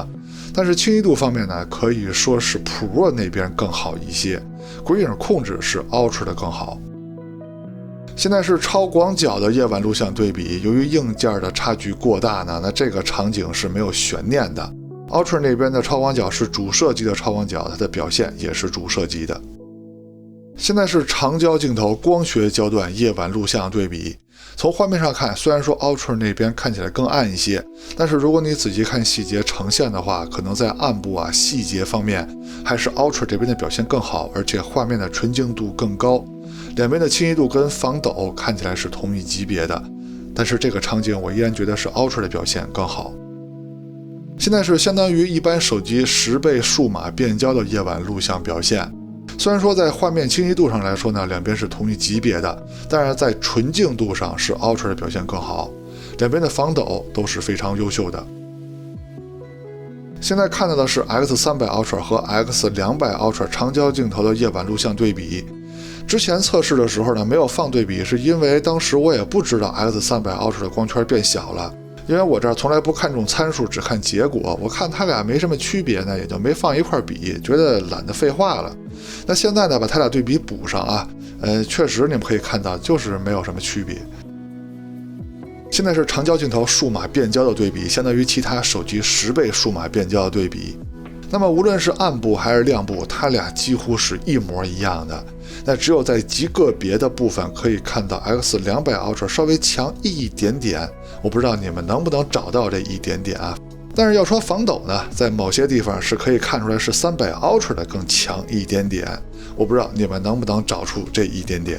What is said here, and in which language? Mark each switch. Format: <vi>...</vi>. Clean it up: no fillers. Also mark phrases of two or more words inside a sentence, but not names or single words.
<zh>但是清晰度方面呢，可以說是 Pro 那邊更好一些，鬼影控制是 Ultra 的更好。現在是超廣角的夜晚錄像對比，由於硬件的差距過大呢，那這個場景是沒有懸念的。Ultra 那邊的超廣角是主攝級的超廣角，它的表現也是主攝級的。現在是長焦鏡頭光學焦段夜晚錄像對比。從畫面上看，雖然說 Ultra 那邊看起來更暗一些，但是如果你仔細看細節呈現的話，可能在暗部啊細節方面，還是 Ultra 這邊的表現更好，而且畫面的純淨度更高，兩邊的清晰度跟防抖看起來是同一級別的。但是這個場景我依然覺得是 Ultra 的表現更好。現在是相當於一般手機10倍數碼變焦的夜晚錄像表現。虽然說在畫面清晰度上來說呢，兩邊是同一級別的，但是在纯淨度上是 Ultra 的表現更好，兩邊的防抖都是非常優秀的。現在看到的是 X300 Ultra 和 X200 Ultra 長焦鏡頭的夜晚錄像對比。之前測試的時候呢，沒有放对比，是因為當時我也不知道 X300 Ultra 的光圈變小了。因為我这儿從來不看重參數，只看結果，我看它倆沒什麼區別呢，也就沒放一塊比，覺得懶得廢話了。那現在呢，把它倆對比補上啊，確實你們可以看到，就是沒有什麼區別。現在是長焦鏡頭數碼變焦的對比，相當於其他手機10倍數碼變焦的對比。那麼無論是暗部還是亮部，它倆幾乎是一模一樣的。那只有在極個別的部分可以看到 X200 Ultra 稍微強一點點，我不知道你們能不能找到這一點點啊。但是要說防抖呢，在某些地方是可以看出來是300 Ultra 的更強一點點，我不知道你們能不能找出這一點點。</zh>